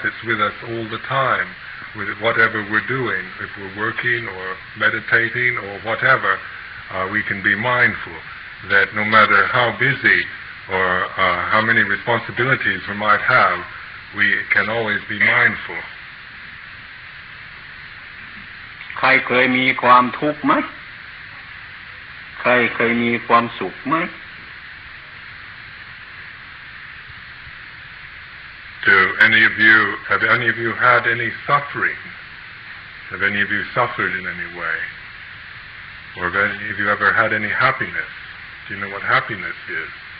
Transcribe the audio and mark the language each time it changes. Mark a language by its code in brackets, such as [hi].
[en] It's with us all the time, with whatever we're doing. If we're working or meditating or whatever, we can be mindful that no matter how busy or how many responsibilities we might have, we can always be mindful. [th] ใครเคยมีความทุกข์ไหมใครเคยมีความสุขไหม [en] Have any of you had any suffering? Have any of you suffered in any way? Or have any of you ever had any happiness? Do you know what happiness is?